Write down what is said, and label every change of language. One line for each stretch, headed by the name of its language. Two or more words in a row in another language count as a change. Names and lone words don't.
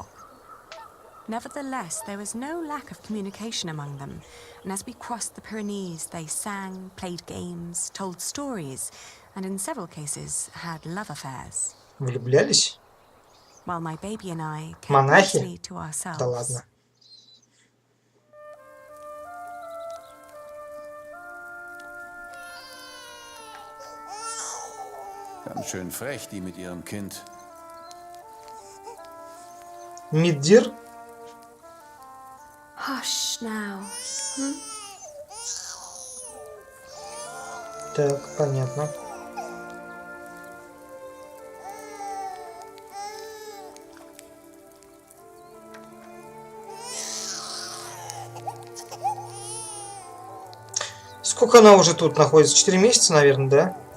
English: Nevertheless, there was no lack of communication among them, and as we crossed the Pyrenees, they sang, played games, told stories, and in several cases had love affairs.
Russian: Влюблялись?
English: While my baby and I kept
Russian: Монахи?
English: mostly to ourselves.
Russian: Да ладно.
German: Ganz schön frech, die mit ihrem Kind.
Russian: Миддир?
English: Hush now.
Russian: Так, понятно. Сколько она уже тут находится? 4 месяца, наверное, да?